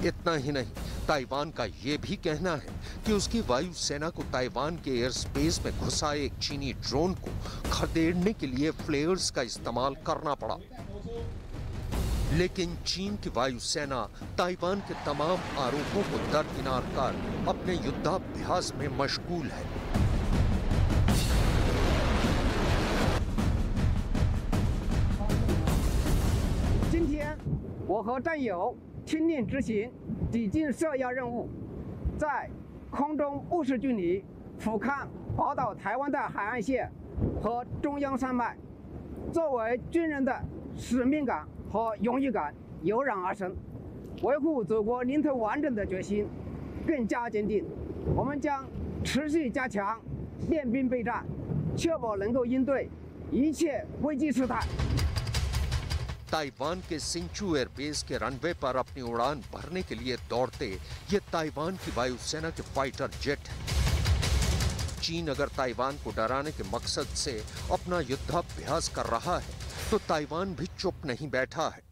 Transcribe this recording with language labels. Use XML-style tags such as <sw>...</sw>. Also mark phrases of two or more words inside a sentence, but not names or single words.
<hi>इतना ही नहीं, ताइवान का यह भी कहना है कि उसकी वायुसेना को ताइवान के</hi> <en>air space</en> <hi>में घुसा एक चीनी ड्रोन को खदेड़ने के लिए फ्लेयर्स का इस्तेमाल करना पड़ा। लेकिन चीन की वायुसेना ताइवान के तमाम आरोपों को दरकिनार कर अपने युद्धाभ्यास में मशगूल है।</hi> <zh>今天，我和战友亲临执行抵近设要任务，在空中目视距离俯瞰宝岛台湾的海岸线和中央山脉，作为军人的使命感和荣誉感油然而生，维护祖国领土完整的决心更加坚定。我们将持续加强练兵备战，确保能够应对一切危机事态。</zh> <hi>ताइवान के सिंचू एयरबेस के रनवे पर अपनी उड़ान भरने के लिए दौड़ते ये ताइवान की वायुसेना के</hi> <en>fighter jet</en> <hi>हैं। चीन अगर ताइवान को डराने के मकसद से अपना युद्धाभ्यास कर रहा है तो ताइवान भी चुप नहीं बैठा है।</hi>